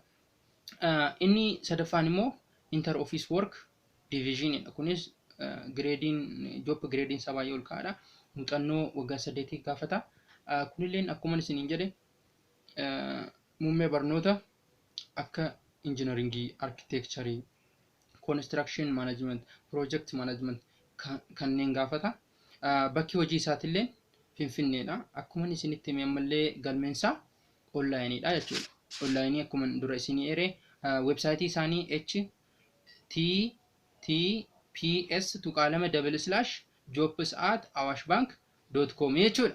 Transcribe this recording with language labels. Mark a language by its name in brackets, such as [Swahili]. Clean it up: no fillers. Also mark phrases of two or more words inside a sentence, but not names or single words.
[Oromo] Inni sadaffaan immoo [English] inter office work division [Oromo] kunis [English] job grading [Oromo] isaa baay'ee ol ka'aadha. Muuxannoo waggaa 8 gaafata. Kunilleen akkuma isiniin jedhe muummee barnoota akka engineeringii, [English] architecture, construction management, project management [Oromo] kanneen gaafata. Bakki hojii isaatiillee Finfinneedha. Akkuma isinitti hime ammallee galmeensaa onlaayiniidha jechuudha. Onlaayinii akkuma dura isinii eere websaayitii isaanii https://jobs@awashbank.com jechuudha.